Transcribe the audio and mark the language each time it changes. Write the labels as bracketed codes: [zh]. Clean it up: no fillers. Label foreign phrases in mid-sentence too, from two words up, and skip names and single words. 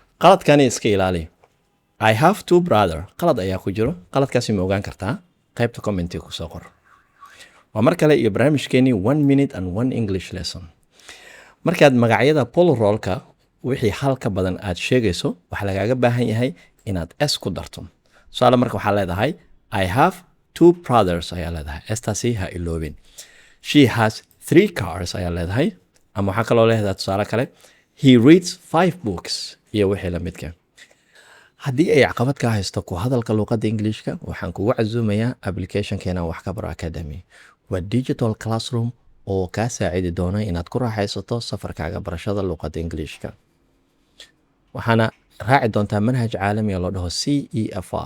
[so] qaladkani iska ilaali. [en] I have two brother. [so] qalad ayaa ku jiro. qaladkaasi ma ogaan kartaa qaybta commentiga ku soo qor. waa mar kale iyo barnaamijkeeni [en] 1 minute and 1 English lesson. [so] markaad magacyada pluralka wixii hal ka badan aad sheegayso waxaa lagaaga baahan yahay inaad s ku darto. su'aala marka waxaa leedahay [en] I have two brothers [so] ayaa leedahay. staasi ha iloobin. [en] She has 3 cars [so] ayaa leedahay. ama waxaa kaloo leedahay tusaale kale [en] he reads 5 books [so] iyo wixii la midka. haddii ay caqabad ka haysto ku hadalka luqadda Englishka waxaan kugu casuumayaa applicationkeena wax ka baro academy. waa [en] digital classroom [so] oo kaa saacidi doona inaad ku raaxaysato safarkaaga barashada luqadda Englishka. waxaana raaci doontaa manhaj caalami ah loo dhaho CEFR.